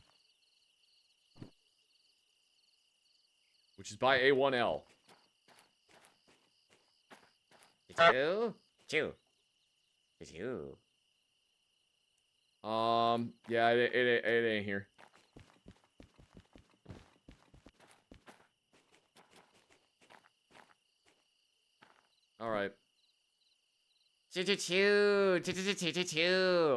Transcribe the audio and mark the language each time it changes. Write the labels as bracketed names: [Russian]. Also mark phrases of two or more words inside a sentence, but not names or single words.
[English] Which is by A1L. Choo-choo. Choo. Choo-choo. Yeah, it ain't here. Alright. Choo-choo-choo. Choo-choo-choo-choo-choo.